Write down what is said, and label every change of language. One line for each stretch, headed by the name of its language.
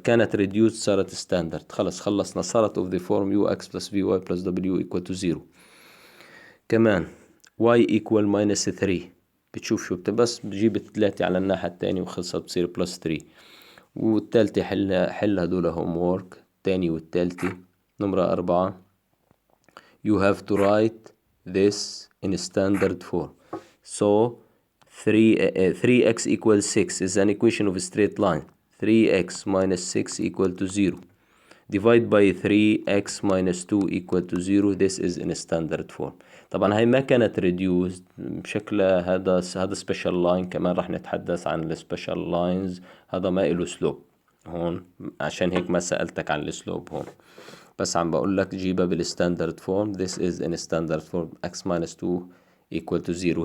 English: كانت reduced صارت standard.
Arabic: خلصنا صارت
English: of the form ux plus vy plus w equal to 0. كمان y equal minus 3.
Arabic: بتشوف شو بس بجيب 3 على الناحية التانية وخلصت بصير plus 3. والتالتة حل هدول homework. التاني والتالتة. نمرة 4.
English: You have to write this in standard form. So 3x equals 6 is an equation of a straight line. 3x minus 6 equal to 0. Divide by 3x minus 2 equal to 0. This is in standard form.
Arabic: طبعا هاي ما كانت reduced بشكلها. هذا special line. كمان راح نتحدث عن ال special lines. هذا ما إله slope هون، عشان هيك ما سألتك عن السلوب هون، بس عم بقول لك جيبها بالستاندرد فورم.
English: This is in standard form x minus 2 equal to 0.